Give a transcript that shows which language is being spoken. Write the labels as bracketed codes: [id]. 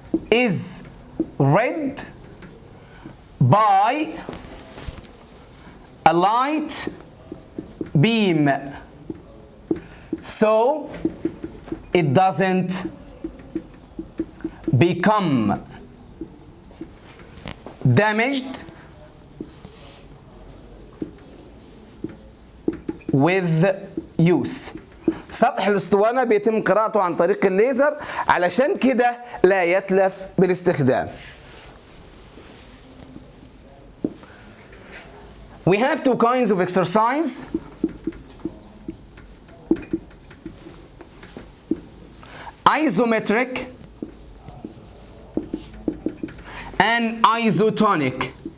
[en] is read by a light beam, so it doesn't become damaged with use. [ar] سطح الاسطوانة بيتم قراءته عن طريق الليزر علشان كده لا يتلف بالاستخدام. [en] We have two kinds of exercise. Isometric and isotonic.